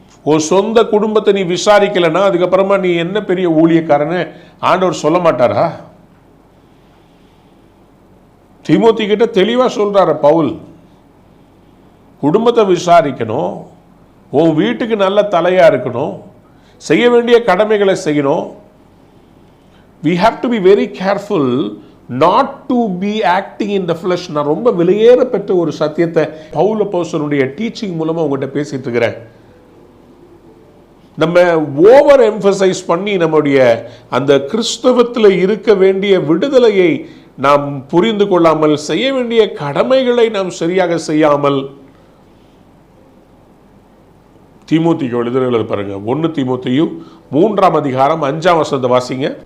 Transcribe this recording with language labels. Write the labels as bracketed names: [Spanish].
[Tamil] உன் சொந்த குடும்பத்தை நீ விசாரிக்கலைன்னா அதுக்கப்புறமா நீ என்ன பெரிய ஊழியக்காரன்னு ஆண்டவர் சொல்ல மாட்டாரா? தீமோத்தி கிட்ட தெளிவாக சொல்கிறாரு பவுல், குடும்பத்தை விசாரிக்கணும், உன் வீட்டுக்கு நல்ல தலையாக இருக்கணும், செய்ய வேண்டிய கடமைகளை செய்யணும். [English] we have to be very careful not to be acting in the flesh. [Tamil] நான் ரொம்ப விலையேற பெற்ற ஒரு சத்தியத்தை பவுல் அப்போஸ்தலனுடைய டீச்சிங் மூலமா உங்கள்கிட்ட பேசிட்டு இருக்கிறேன். நம்ம ஓவர் எம்பசைஸ் பண்ணி நம்முடைய அந்த கிறிஸ்தவத்தில் இருக்க வேண்டிய விடுதலையை நாம் புரிந்து கொள்ளாமல், செய்ய வேண்டிய கடமைகளை நாம் சரியாக செய்யாமல், தீமோத்தேயுக்கு எழுதுறது பாருங்க, 1 தீமோத்தேயு 3ஆம் அதிகாரம் 5ஆம் வசனத்தை வாசிங்க.